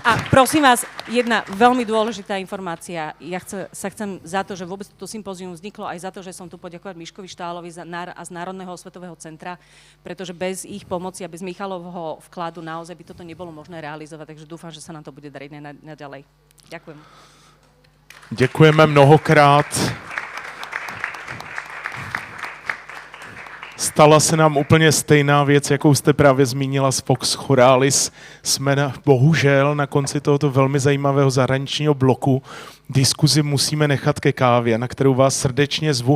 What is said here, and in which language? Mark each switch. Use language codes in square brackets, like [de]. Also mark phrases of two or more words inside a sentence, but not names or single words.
[sk] A prosím vás, jedna veľmi dôležitá informácia. Ja sa chcem za to, že vôbec toto sympózium vzniklo, aj za to, že som tu poďakovať Miškovi Štálovi a z Národného osvetového centra, pretože bez ich pomoci a bez Michalovho vkladu naozaj by toto nebolo možné realizovať, takže dúfam, že sa nám to bude dariť naďalej. Ďakujem. [cs] Děkujeme mnohokrát. Stala se nám úplně stejná věc, jakou jste právě zmínila z Vox Choralis. Jsme bohužel na konci tohoto velmi zajímavého zahraničního bloku. Diskuzi musíme nechat ke kávě, na kterou vás srdečně zvu.